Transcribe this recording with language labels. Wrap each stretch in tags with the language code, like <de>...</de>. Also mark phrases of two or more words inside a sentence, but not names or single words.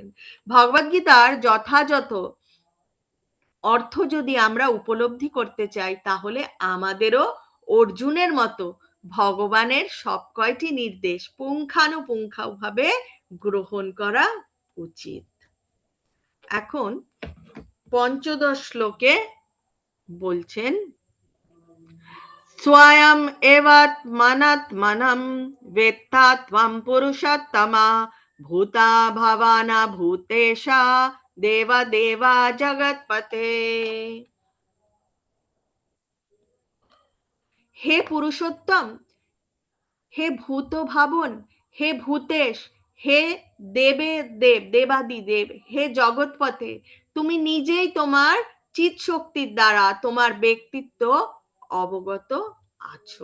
<bn>ভগবদ্গীতার যথাযথ অর্থ যদি আমরা উপলব্ধি করতে চাই তাহলে আমাদেরও অর্জুনের মতো ভগবানের সব কয়টি নির্দেশ পুঙ্খানুপুঙ্খভাবে গ্রহণ করা উচিত। এখন 15 শ্লোকে বলছেন,</bn> <sa>स्वयं एवात्मनात्मनं वेत्ता त्वं पुरुषोत्तमा भूता भवाना भूतेशा देवा जगत्पते।</sa> <bn>হে পুরুষোত্তম, হে ভূত ভাবন, হে ভূতেশ, হে দেবে দেব দেবাদি দেব, হে জগৎপথে, তুমি নিজেই তোমার চিৎ শক্তির দ্বারা তোমার ব্যক্তিত্ব অবগত আছো।</bn>